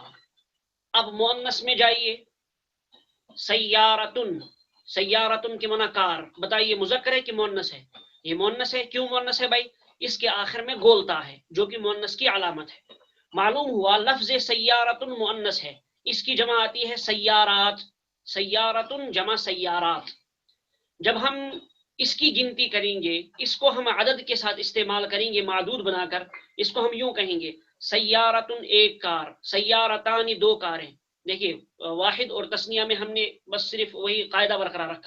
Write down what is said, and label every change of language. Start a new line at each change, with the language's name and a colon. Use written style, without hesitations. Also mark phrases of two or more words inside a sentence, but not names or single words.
Urdu: اب مؤنث میں جائیے. سیارتن، سیارتن کے معنی کار. بتائیے مذکر ہے کہ مؤنث ہے؟ یہ مؤنث ہے. کیوں مؤنث ہے بھائی؟ اس کے آخر میں گولتا ہے جو کہ مؤنث کی علامت ہے. معلوم ہوا لفظ سیارتن مؤنث ہے، اس کی جمع آتی ہے سیارات. سیارتن جمع سیارات. جب ہم اس کی گنتی کریں گے، اس کو ہم عدد کے ساتھ استعمال کریں گے معدود بنا کر، اس کو ہم یوں کہیں گے سیارتن 1 کار، سیارتانی 2 کاریں. دیکھیے واحد اور تثنیہ میں ہم نے بس صرف وہی قاعدہ برقرار رکھا.